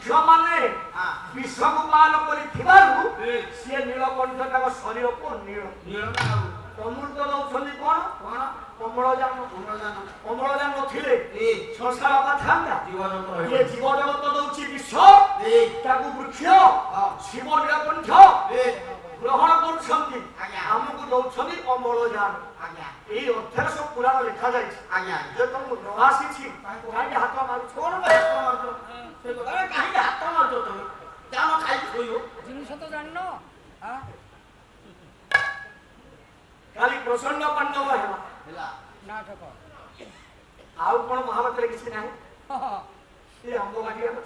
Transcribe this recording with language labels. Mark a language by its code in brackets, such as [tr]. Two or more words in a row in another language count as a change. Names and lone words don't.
[or] ମାନେ ବିଶ୍ୱକୁ ପାଳନ କରିଥିବାରୁ ସିଏ ନୀଳକଣ୍ଠ ତାଙ୍କ ଶରୀରକୁ ନୀଳ ଅମୃତ ଦଉଛନ୍ତି କଣ ଅମ୍ଳଜାନ ନଥିଲେ ସଂସାର ଥାନ୍ତା ଇଏ ଜୀବ ଜଗତ ଦଉଛି ବିଶ୍ୱ ତାକୁ ବୃକ୍ଷ ଶିବ ନୀଳକଣ୍ଠ ଗ୍ରହଣ କରୁଛନ୍ତି ଆମକୁ ଦଉଛନ୍ତି ଅମ୍ଳଜାନ ଏଇ ଅର୍ଥେର ସବ ପୁରାଣ ଲେଖା ଯାଇଛେ ଯେ ତୁମି ନ ଆସିଛି କାହିଁକି ହାତ ମାରୁଛ କାହିଁକି ହାତ ମାରୁଛ ତମେ ଯାଅ ଖାଇକି ଶୋଇବ ଜିନିଷ ତ ଜାଣିନ ଖାଲି ପ୍ରସନ୍ନ ପାଣ୍ଡବ ହେଲା ନାଟକ ଆଉ କଣ ମହାଭାରତରେ କିଛି ନାହିଁ ଏ ଆମ୍ବ ବାଟିବା କଥା